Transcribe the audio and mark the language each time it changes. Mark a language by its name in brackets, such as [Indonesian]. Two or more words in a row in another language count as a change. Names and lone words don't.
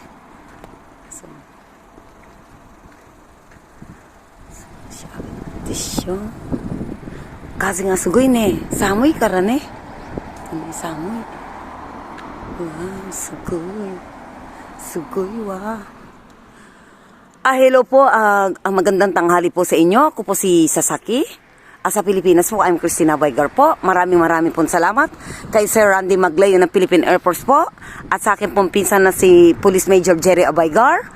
[Japanese] そう。でしょ。風がすごいね。寒いからね。寒い。うわ、すごいわ. [Filipino] Hello po. Magandang tanghali po sa inyo. Ako po si Sasaki. Sa Pilipinas po, I'm Christina Vigar po. Maraming pong salamat. Kay Sir Randy Maglayo ng Philippine Air Force po. At sa akin pong pinsan na si Police Major Jerry Abaygar.